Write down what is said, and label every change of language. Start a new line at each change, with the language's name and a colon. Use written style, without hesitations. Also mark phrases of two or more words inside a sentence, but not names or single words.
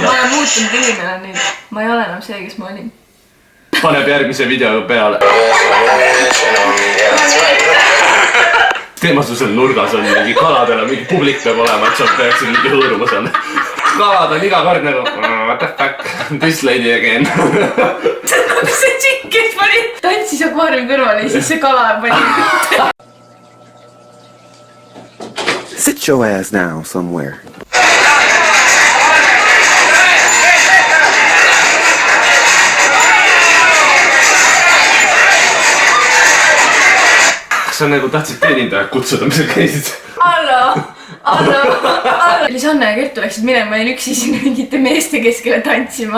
Estonian: Ma olen muutunud inimene nüüd. Ma ei ole enam see, kes ma olin. Paneb järgmise video peale. Teema sul seal nurgas on mingi kaladel, mingi publik peab olema, et sa peaksid mingi hõõruma seal. Kalad on iga kord nagu
English: what the fuck, this lady again.
Estonian: See tšikk, kes pani tantsis akvaariumi kõrval ja siis see kala pani.
English: Sit your ass down somewhere.
Estonian: Kas sa nagu tahtsid teenindajad kutsuda, mis sa käisid? Allo! Lisanne ja Kertu läksid minema ja üksi sinna mingite meeste keskele tantsima.